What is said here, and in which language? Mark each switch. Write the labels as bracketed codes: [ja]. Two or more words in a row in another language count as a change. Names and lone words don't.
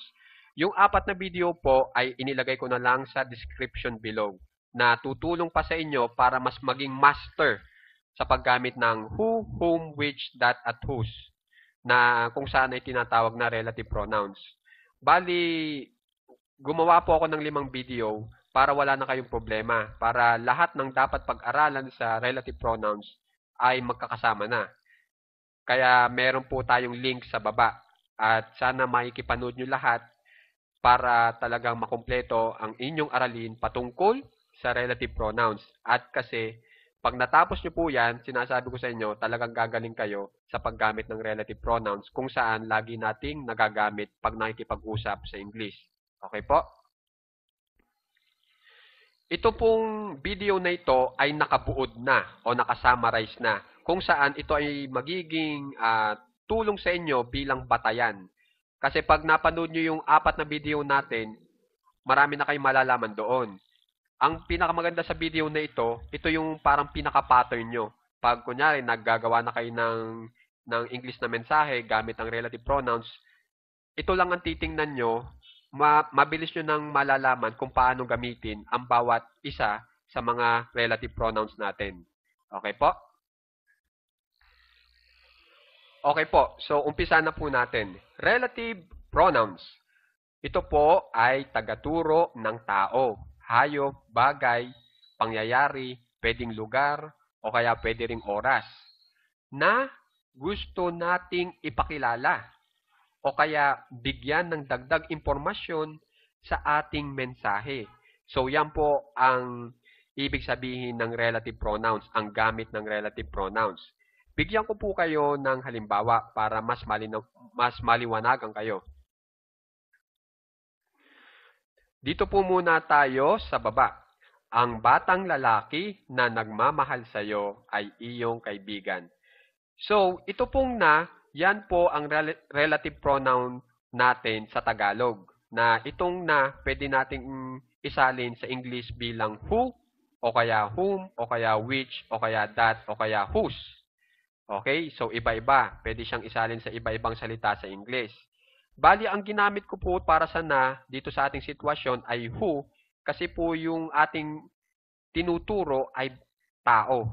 [tl] Yung apat na video po ay inilagay ko na lang sa [en] description below [tl] na tutulong pa sa inyo para mas maging master sa paggamit ng [en] who, whom, which, that, [tl] at whose na kung saan ay tinatawag na [en] relative pronouns. [tl] Bali, gumawa po ako ng 5 video para wala na kayong problema, para lahat ng dapat pag-aralan sa [en] relative pronouns [tl] ay magkakasama na. Kaya meron po tayong link sa baba at sana makikipanood nyo lahat para talagang makumpleto ang inyong aralin patungkol sa [en] relative pronouns. [tl] At kasi pag natapos nyo po yan, sinasabi ko sa inyo, talagang gagaling kayo sa paggamit ng [en] relative pronouns [tl] kung saan lagi nating nagagamit pag nakikipag-usap sa English. Okay po? Ito pong video na ito ay nakabuod na o nakasummarize na kung saan ito ay magiging tulong sa inyo bilang batayan. Kasi pag napanood nyo yung apat na video natin, marami na kayong malalaman doon. Ang pinakamaganda sa video na ito yung parang pinaka-pattern nyo. Pag kunyari, naggagawa na kayo ng English na mensahe gamit ang [en] relative pronouns, [tl] ito lang ang titingnan nyo, mabilis nyo nang malalaman kung paano gamitin ang bawat isa sa mga [en] relative pronouns [tl] natin. Okay po? Okay po, so umpisa na po natin. [en] Relative pronouns. [tl] Ito po ay tagaturo ng tao, hayop, bagay, pangyayari, pwedeng lugar, o kaya pwede ring oras, na gusto nating ipakilala o kaya bigyan ng dagdag impormasyon sa ating mensahe. So yan po ang ibig sabihin ng [en] relative pronouns, [tl] ang gamit ng [en] relative pronouns. [tl] Bigyan ko po kayo ng halimbawa para mas maliwanagan kayo. Dito po muna tayo sa baba. Ang batang lalaki na nagmamahal sa iyo ay iyong kaibigan. So, ito pong na, yan po ang [en] relative pronoun [tl] natin sa Tagalog. Na itong na, pwede nating isalin sa English bilang who, o kaya whom, o kaya which, o kaya that, o kaya whose. Okay? So, iba-iba. Pwede siyang isalin sa iba-ibang salita sa English. Bali, ang ginamit ko po para sa na dito sa ating sitwasyon ay who kasi po yung ating tinuturo ay tao.